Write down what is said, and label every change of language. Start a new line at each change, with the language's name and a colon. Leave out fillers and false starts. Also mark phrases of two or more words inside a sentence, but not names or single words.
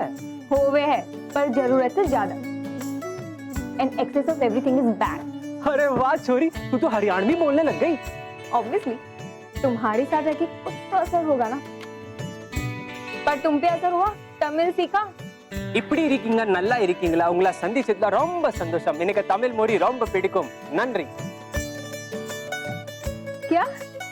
Hindi: होवे है, पर जरूरत से ज्यादा।
English: and excess of everything is bad.
Hindi: अरे वाह छोरी, तू तो हरियाणवी बोलने लग गई। ऑब्वियसली तुम्हारे साथ रह के कुछ तो असर होगा ना। पर तुम पे असर हुआ? तमिल सीखा?
Tamil: இப்படி இருக்கீங்க, நல்லா இருக்கீங்களா? உங்களை சந்திச்சதுல ரொம்ப சந்தோஷம். எனக்கு தமிழ் மொழி ரொம்ப பிடிக்கும். நன்றி.
Hindi: क्या?